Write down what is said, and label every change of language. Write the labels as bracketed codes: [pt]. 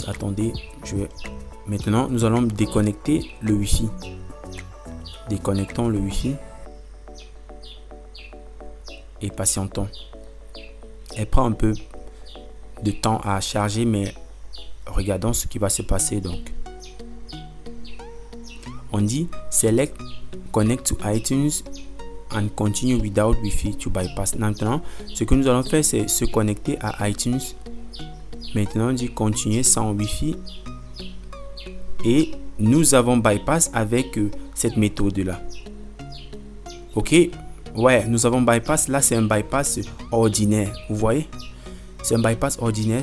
[fr] Attendez, maintenant, nous allons déconnecter le Wi-Fi. Déconnectons le Wi-Fi. Et patientons. Elle prend un peu de temps à charger, mais regardons ce qui va se passer. Donc, on dit [en] Select Connect to iTunes and continue without Wi-Fi to bypass. [fr] Maintenant, ce que nous allons faire, c'est se connecter à iTunes. Maintenant, on dit continuer sans Wi-Fi. Et nous avons bypass avec cette méthode-là. Ok? Ouais, nous avons bypass. Là, c'est un bypass ordinaire. Vous voyez? c'est un bypass ordinaire.